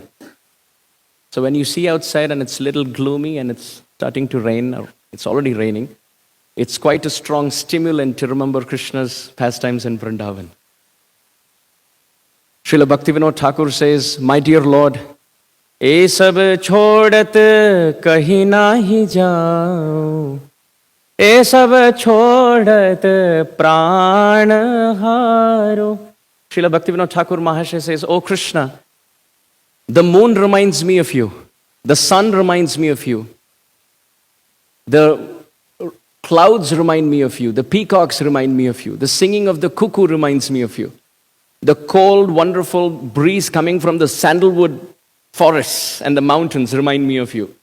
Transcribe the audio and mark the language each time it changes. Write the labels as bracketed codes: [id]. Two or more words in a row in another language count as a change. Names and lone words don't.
[en] So when you see outside and it's a little gloomy and it's starting to rain, or it's already raining, it's quite a strong stimulant to remember Krishna's pastimes in Vrindavan. Srila Bhaktivinoda Thakur says, my dear Lord, [hi] "ए सब छोड़त कहीं नहीं जाओ, ए सब छोड़त प्राण हरो." [en] Srila Bhaktivinoda Thakur Mahasaya says, "Oh Krishna, the moon reminds me of you, the sun reminds me of you, the clouds remind me of you, the peacocks remind me of you, the singing of the cuckoo reminds me of you, the cold, wonderful breeze coming from the sandalwood forests and the mountains remind me of you.